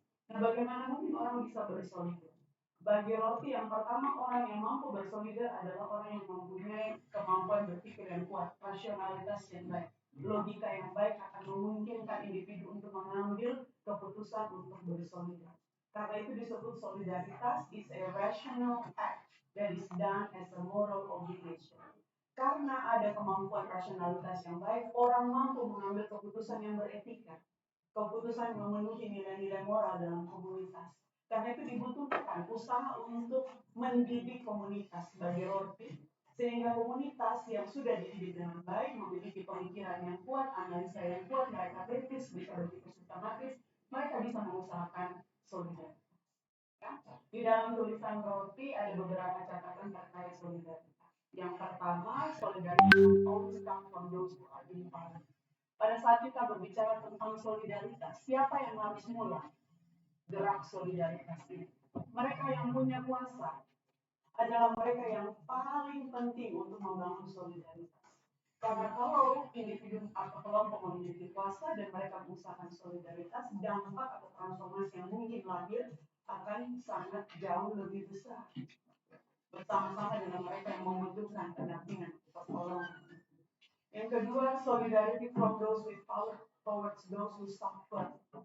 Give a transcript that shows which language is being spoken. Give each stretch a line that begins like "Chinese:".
Indonesian: Nah, bagaimana mungkin orang bisa bersolidar? Bagi Rorty, yang pertama, orang yang mampu bersolidar adalah orang yang mempunyai kemampuan berpikir yang kuat, rasionalitas yang baik, logika yang baik akan memungkinkan individu untuk mengambil keputusan untuk bersolidar. Karena itu disebut solidaritas
English: is a rational act that is done as a moral obligation.
Indonesian: Karena ada kemampuan rasionalitas yang baik, orang mampu mengambil keputusan yang beretika, keputusan yang memenuhi nilai-nilai moral dalam komunitas. Karena itu dibutuhkan usaha untuk mendidik komunitas sebagai roti, sehingga komunitas yang sudah dididik dengan baik, memiliki pemikiran yang kuat, analisa yang kuat, mereka kritis, bisa berpikir sistematis, mereka bisa mengusahakan solidaritas. Ya. Di dalam tulisan roti ada beberapa catatan terkait solidaritas. Yang pertama, solidaritas
English: always comes from those who are in power.
Indonesian: Pada saat kita berbicara tentang solidaritas, siapa yang harus mulai gerak solidaritas ini? Mereka yang punya kuasa adalah mereka yang paling penting untuk membangun solidaritas. Karena kalau individu atau kelompok memiliki kuasa dan mereka mengusahakan solidaritas, dampak atau transformasi yang mungkin lahir akan sangat jauh lebih besar. Bersama-sama dengan mereka yang membutuhkan pendampingan pertolongan. Yang kedua,
English: solidarity from those with power towards those who suffer.